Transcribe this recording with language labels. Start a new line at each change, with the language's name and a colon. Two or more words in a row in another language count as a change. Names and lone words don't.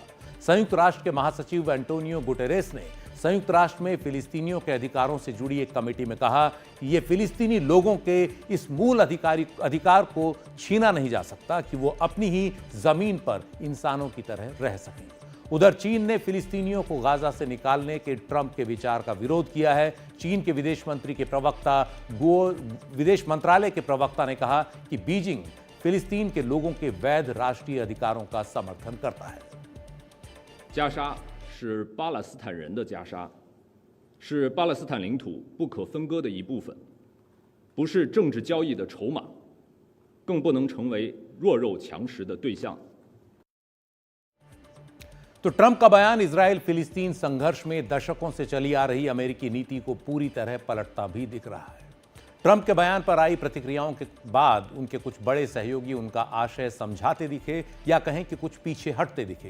Hindi: संयुक्त राष्ट्र के महासचिव एंटोनियो गुटेरेस ने संयुक्त राष्ट्र में फिलिस्तीनियों के अधिकारों से जुड़ी एक कमेटी में कहा कि ये फिलिस्तीनी लोगों के इस मूल अधिकार को छीना नहीं जा सकता कि वो अपनी ही जमीन पर इंसानों की तरह रह सकें। उधर चीन ने फिलिस्तीनियों को गाजा से निकालने के ट्रंप के विचार का विरोध किया है। चीन के विदेश मंत्रालय के प्रवक्ता ने कहा कि बीजिंग फिलिस्तीन के लोगों के वैध राष्ट्रीय अधिकारों का समर्थन करता है।
Chinese: 加沙是巴勒斯坦人的加沙，是巴勒斯坦领土不可分割的一部分，不是政治交易的筹码，更不能成为弱肉强食的对象。
Hindi: तो ट्रंप का बयान इजराइल फिलिस्तीन संघर्ष में दशकों से चली आ रही अमेरिकी नीति को पूरी तरह पलटता भी दिख रहा है। ट्रंप के बयान पर आई प्रतिक्रियाओं के बाद उनके कुछ बड़े सहयोगी उनका आशय समझाते दिखे या कहें कि कुछ पीछे हटते दिखे।